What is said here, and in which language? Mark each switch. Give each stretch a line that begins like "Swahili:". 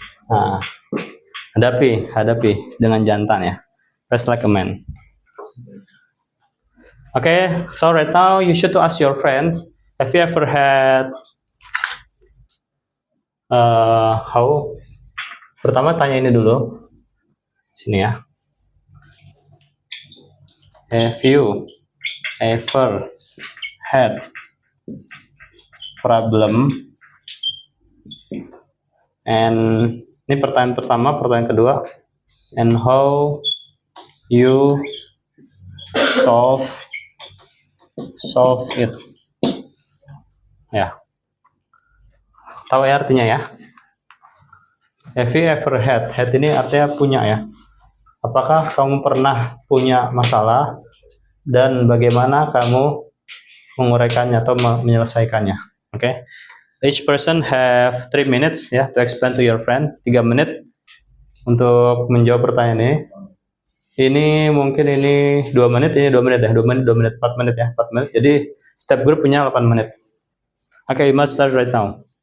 Indonesian: Nah, hadapi dengan jantan ya.
English: Face like a man. Okay, so right now you should to ask your friends, have you ever had how?
Indonesian: Pertama tanya ini dulu. Sini ya.
English: Have you ever had problem?
Indonesian: And ini pertanyaan pertama, pertanyaan kedua.
English: And how you solve it. Ya.
Indonesian: Tahu ya artinya ya?
English: Have you ever had?
Indonesian: Had ini artinya punya ya. Apakah kamu pernah punya masalah dan bagaimana kamu menguraikannya atau menyelesaikannya?
English: Okay. Each person have 3 minutes ya to explain to your friend.
Indonesian: 3 menit untuk menjawab pertanyaan ini. Ini mungkin ini 2 menit, ini 2 menit ya, 2 menit, 4 menit ya, 4 menit. Jadi setiap grup punya 8 menit. Oke,
English: you must start right now.